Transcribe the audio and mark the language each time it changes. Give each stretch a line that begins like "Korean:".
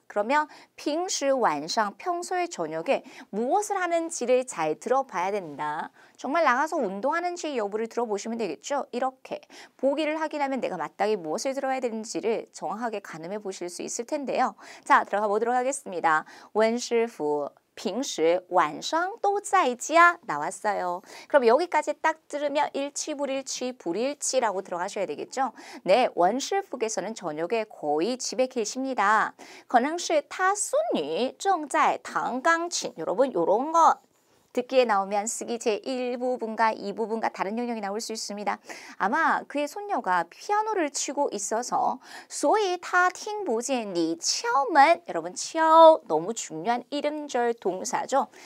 Korean: 그러면
Chinese: 平时晚上
Korean: 평소에 저녁에 무엇을 하는지를 잘 들어봐야 된다. 정말 나가서 운동하는지 여부를 들어보시면 되겠죠. 이렇게 보기를 확인하면 내가 마땅히 무엇을 들어야 되는지를 정확하게 가늠해 보실 수 있을 텐데요. 자, 들어가 보도록 하겠습니다.
Chinese: 温师傅平时晚上都在家
Korean: 나왔어요. 그럼 여기까지 딱 들으면 일치, 불일치, 불일치라고 들어가셔야 되겠죠. 네, 文师傅께서는 저녁에 거의 집에 계십니다.
Chinese: 可能是他孙女正在弹钢琴.
Korean: 여러분 요런 거 듣기에 나오면 쓰기 제1부분과 2부분과 다른 영역이 나올 수 있습니다. 아마 그의 손녀가 피아노를 치고 있어서
Chinese: 所以他听不见你敲门.
Korean: 여러분敲너무 중요한 이름절 동사죠.